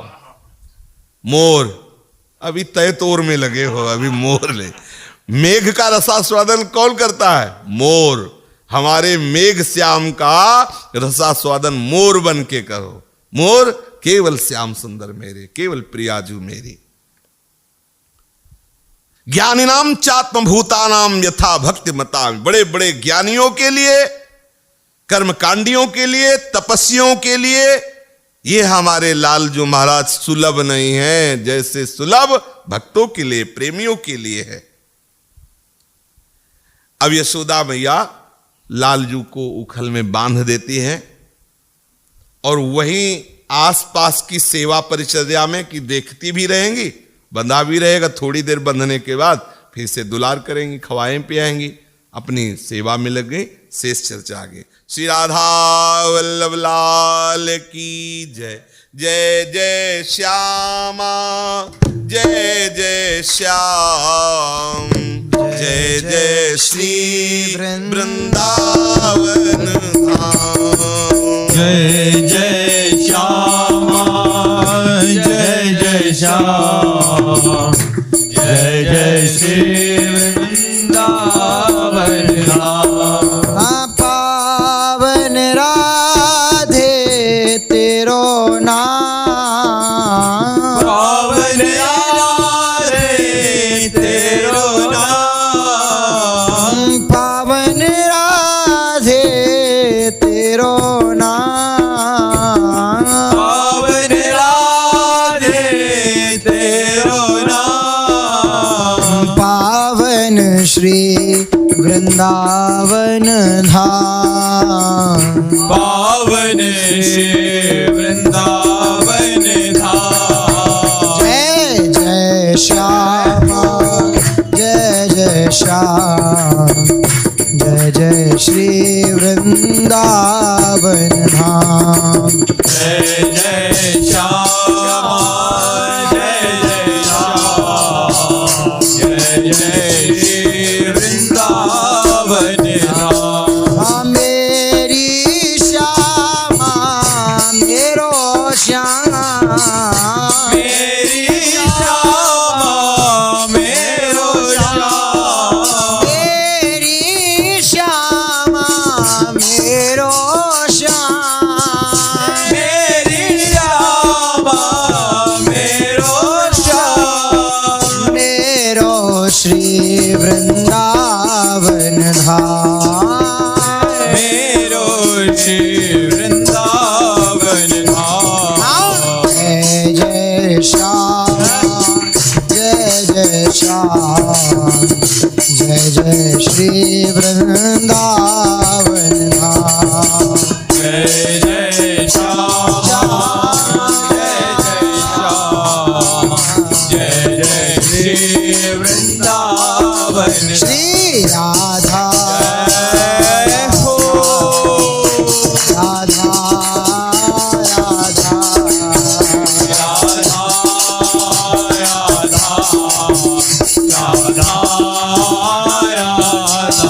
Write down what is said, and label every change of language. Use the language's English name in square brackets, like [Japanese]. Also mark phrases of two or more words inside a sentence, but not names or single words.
[Hindi] मोर अभी तय तोर में लगे हो, अभी मोर ले। मेघ का रसास्वादन कौन करता है? मोर। हमारे मेघ श्याम का रसास्वादन मोर बन के करो। मोर केवल श्याम सुंदर मेरे, केवल प्रियाजू मेरी। [Sanskrit] ज्ञानिनाम चात्मभूतानाम यथा भक्ति मता, [Hindi] बड़े बड़े ज्ञानियों के लिए, कर्मकांडियों के लिए, तपस्वियों के लिए ये हमारे लाल जो महाराज सुलभ नहीं है, जैसे सुलभ भक्तों के लिए, प्रेमियों के लिए है। अब यशोदा मैया लालजू को उखल में बांध देती है और वहीं आसपास की सेवा परिचर्या में कि देखती भी रहेंगी, बंधा भी रहेगा, थोड़ी देर बंधने के बाद फिर से दुलार करेंगी, खवाएं पियाएंगी, अपनी सेवा में लग गई। शेष चर्चा आगे। श्री राधा वल्लभ लाल की जय। जय जय श्यामा, जय जय श्याम, जय जय श्री वृंदावन धाम। जय जय श्यामा, जय जय श्याम, जय जय श्री वृंदावन धाम। पावन राधे तेरो नाम, पावन राधे तेरो नाम, पावन राधे तेरो नाम, पावन राधे तेरो नाम। पावन श्री वृंदावन धाम, पावन श्री वृंदावन धाम। जय जय श्यामा, जय जय श्याम, जय जय श्री वृंदावन धाम। जय जय श्यामा, जय जय श्याम, जय जय श्री वृंदावन धाम। मेरी श्यामा मेरो श्याम, मेरी श्यामा मेरो श्याम, मेरी श्यामा मेरो श्याम, मेरी श्यामा मेरो श्याम। मेरो श्री वृंदावन धाम, मेरो श्री वृंदावन धाम। जय जय श्याम, जय जय श्याम, जय जय श्री वृंदावन धाम। जय जय श्याम, जय जय श्याम, जय जय श्री वृंदावन। श्री राधा हो, राधा राधा राधा राधा राधा।